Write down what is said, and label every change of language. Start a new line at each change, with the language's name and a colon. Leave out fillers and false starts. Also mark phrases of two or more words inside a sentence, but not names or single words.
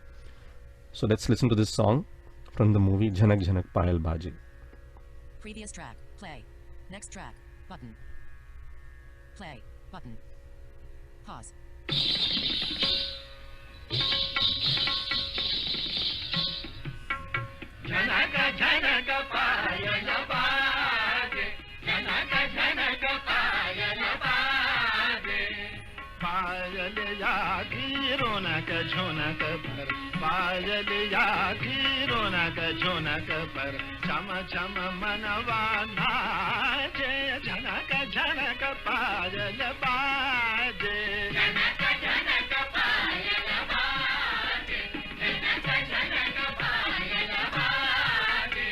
English: So let's listen to this song from the movie Jhanak Jhanak Payal Baje. Previous track. Play. Next track. Button. Play. Button. Pause.
Hindi: झनक झनक पायल बाजे, झनक झनक पायल बाजे. पायल यागी रोनक झुनक पर, पायल यागी रोनक झुनक पर, चम चम मनवा नाचे, झनक झनक पायल बाजे, झनक झनक पायल बाजे, झनक झनक पायल बाजे।